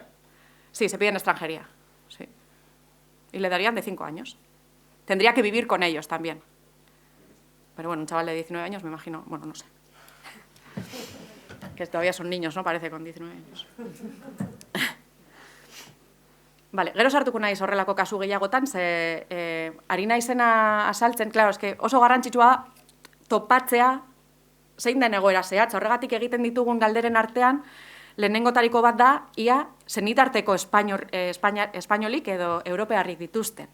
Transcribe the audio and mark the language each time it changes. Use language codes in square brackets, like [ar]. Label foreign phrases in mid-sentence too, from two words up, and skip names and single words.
[es] Sí, se pide en extranjería, sí. Y le darían de 5 años. Tendría que vivir con ellos también. Pero bueno, un chaval de 19 años, me imagino, bueno, no sé. Que todavía son niños, ¿no? Parece, con 19 años. Vale, [eu] gero sartuko naiz horrelako kasu gehiagotan, ari naizena azaltzen, [es] claro, eske [eu] oso garrantzitsua topatzea zein den egoera zehatz. Horregatik egiten ditugun galderen artean, lehenengotariko bat da, ia senitarteko espainolik edo europearrik dituzten.